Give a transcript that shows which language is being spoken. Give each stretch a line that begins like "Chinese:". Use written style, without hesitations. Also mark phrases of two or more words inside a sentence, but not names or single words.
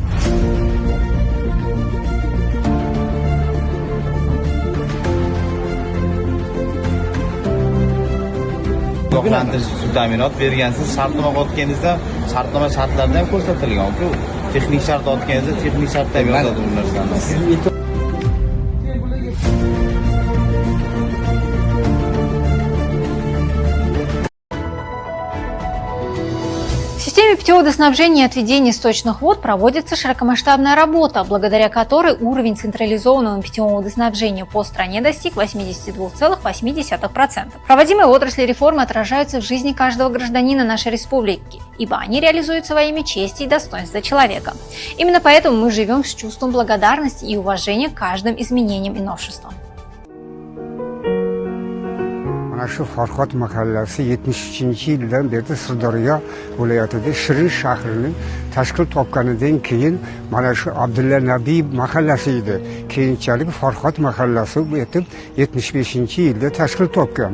Uzbek: Ogohlantirish suv ta'minot bergansiz, shartnoma o'tganingizda shartnoma shartlarida ham ko'rsatilgan-ku. Texnik shart o'tganingizda texnik shartda ham yozadi bu narsani.
Russian: В системе питьеводоснабжения и отведения сточных вод проводится широкомасштабная работа, благодаря которой уровень централизованного питьевого водоснабжения по стране достиг 82,8%. Проводимые отрасли реформы отражаются в жизни каждого гражданина нашей республики, ибо они реализуются во имя чести и достоинства человека. Именно поэтому мы живем с чувством благодарности и уважения к каждым изменениям и новшествам.
Uzbek: Shu Farhod mahallasi 73-yildan beri Sirdaryo viloyatida Shirin shahrining tashkil topganidan keyin mana shu Abdulla Nabiy mahallasi edi. Keyinchalik Farhod mahallasi etib 75-yilda tashkil topgan.